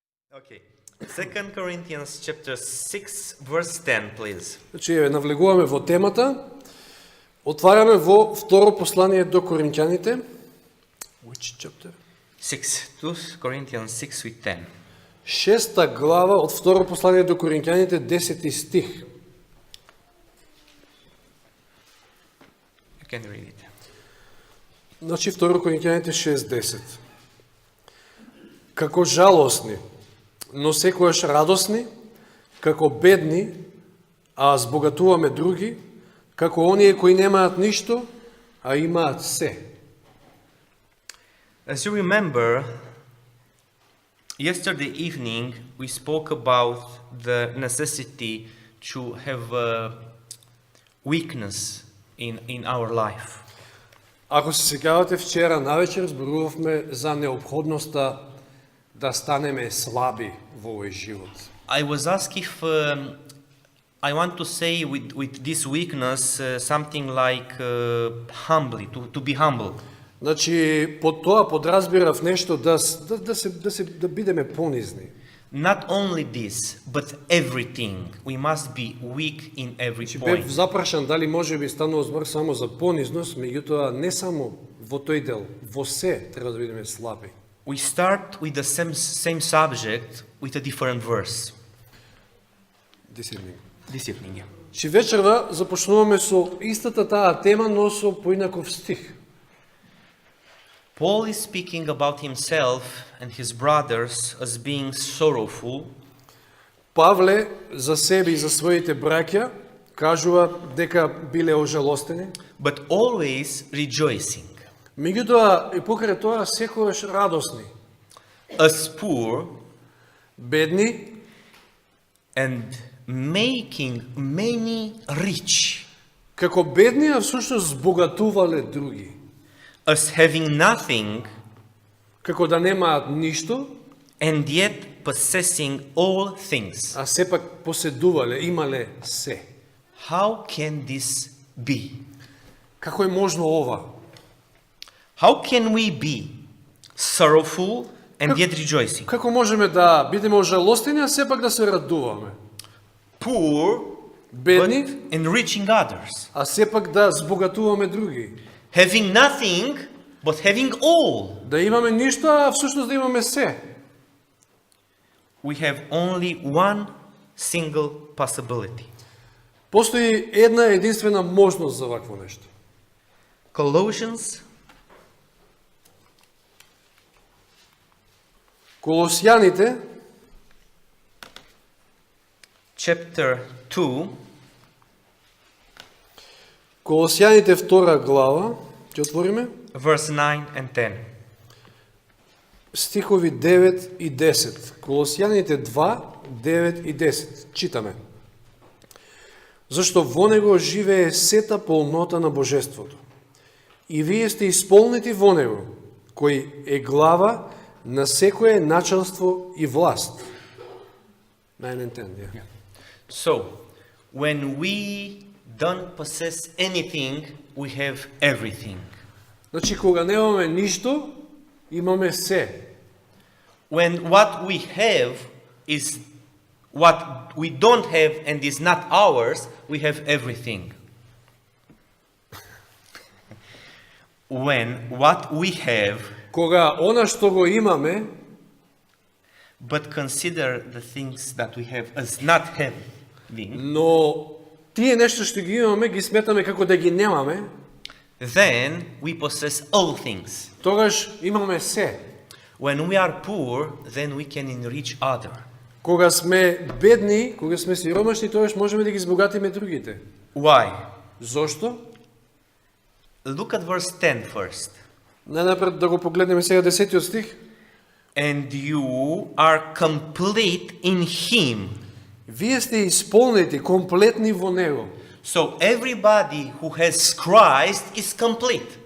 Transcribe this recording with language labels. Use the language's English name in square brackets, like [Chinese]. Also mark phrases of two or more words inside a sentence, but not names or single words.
[English] Okay. 2 Corinthians chapter 6 verse 10, please. [Macedonian] Значи, навлегуваме во темата. Отвараме во второ послание до Коринќаните. [English] Which chapter? 6. 2 Corinthians 6 with 10. [Macedonian] Шеста глава од второ послание до Коринќаните, 10 стих. [English] You can read it. [Macedonian] Значи, второ Коринќаните 6:10. Како жалосни, но секојаш радосни, како бедни, а збогатуваме други, како оние кои немаат ништо, а имаат се. [English] As you remember, yesterday evening we spoke about the necessity to have a weakness in our life. [Macedonian] Ако се сеќавате, вчера навечер зборувавме за необходноста да станеме слаби во овој живот. [English] I was asked if I want to say with this weakness something like humbly, to be humble. [Macedonian] Значи, под тоа подразбирав нешто да бидеме понизни. [English] Not only this, but everything. We must be weak in every [Macedonian] Бев [English] point. [Macedonian] запрашан дали може би станува збор само за понизност, меѓутоа не само во тој дел, во се треба да бидеме слаби. [English] We start with the same subject with a different verse. This evening, yeah. [Macedonian] Чи вечерва започнуваме со истата таа тема, но со поинаков стих. [English] Paul is speaking about himself and his brothers as being sorrowful, [Macedonian] Павле за себе и за своите браќа кажува дека биле ожалостени, [English] but always rejoicing. [Macedonian] меѓутоа и покрај тоа секогаш радосни, [English] As poor [Macedonian] бедни [English] and making many rich. [Macedonian] како бедни, а всушност збогатувале други. [English] As having nothing [Macedonian] Како да немаат ништо, [English] and yet possessing all things. [Macedonian] а сепак поседувале, имале се. [English] How can this be? [Macedonian] Како е можно ова? [English] How can we be sorrowful and yet rejoicing? [Macedonian] Како можеме да бидеме ожалостени, а сепак да се радуваме? [English] Poor [Macedonian] Бедни, [English] but enriching others. [Macedonian] а сепак да збогатуваме други. [English] Having nothing but having all. [Macedonian] Да имаме ништо, а всушност да имаме се. [English] We have only one single possibility. [Macedonian] Постои една единствена можност за вакво нешто. [English] Colossians [Macedonian] Колосјаните, [English] chapter 2 [Macedonian] Колосјаните 2 глава, ќе отвориме, [English] verse 9 and 10. [Macedonian] стихови 9 и 10. Колосјаните 2, 9 и 10. Читаме. Зашто во него живее сета полнота на Божеството. И вие сте исполнети во него, кој е глава на секое началство и власт. [English] 9 and 10, yeah. So, when we don't possess anything, we have everything. [Macedonian] Значи, кога немаме ништо, имаме се. [English] When what we have is what we don't have and is not ours, we have everything. When what we have, [Macedonian] Кога она што го имаме, [English] but consider the things that we have as not having, [Macedonian] но тие нешто што ги имаме, ги сметаме како да ги немаме, [English] then we possess all things. [Macedonian] тогаш имаме се. [English] When we are poor, then we can enrich other. [Macedonian] Кога сме бедни, кога сме сиромашни, тогаш можеме да ги збогатиме другите. [English] Why? [Macedonian] Зошто? [English] Look at verse 10 first. [Macedonian] Најнапред да го погледнеме сега 10 стих. [English] And you are complete in Him. [Macedonian] Вие сте исполнети, комплетни во Него. [English] So everybody who has Christ is complete.